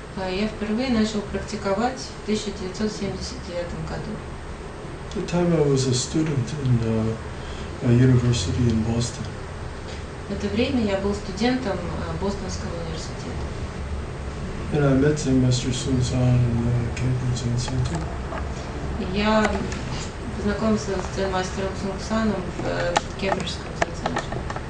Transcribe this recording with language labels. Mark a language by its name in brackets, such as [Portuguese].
[Russian] Я впервые начал практиковать в 1979 году. [English] At the time I was a student in a university in Boston. [Russian] В это время я был студентом Бостонского университета. [English] And I met Master Sun San in the Cambridge Zen Center. [Russian] И я познакомился с дзен-мастером Сунгсаном в Кембриджском дзен-центре.